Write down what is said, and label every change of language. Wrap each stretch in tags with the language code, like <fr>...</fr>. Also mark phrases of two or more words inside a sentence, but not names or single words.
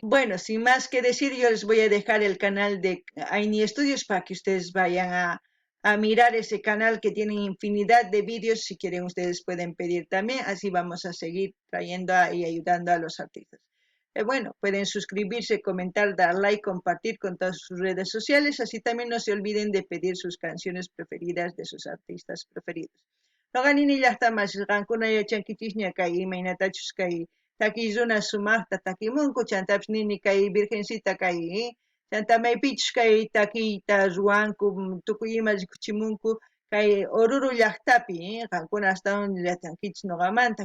<es>Bueno, sin más que decir, yo les voy a dejar el canal de Aini Studios para que ustedes vayan a mirar ese canal, que tiene infinidad de vídeos. Si quieren, ustedes pueden pedir también. Así vamos a seguir trayendo y ayudando a los artistas. Bueno, pueden suscribirse, comentar, dar like, compartir con todas sus redes sociales. Así también no se olviden de pedir sus canciones preferidas de sus artistas preferidos.</es> <qu>Noqanini llaqtamas qankuna yachankichikña kay imaynatachus kay takiy runa sumaqta takimunku, chantapis nini kay virgencita kay chanta maypichus kay takiyta ruwanku, tukuy ima rikuchimunku kay Oruro llaqtapi, qankuna astawan yachankichis noqamanta.</qu>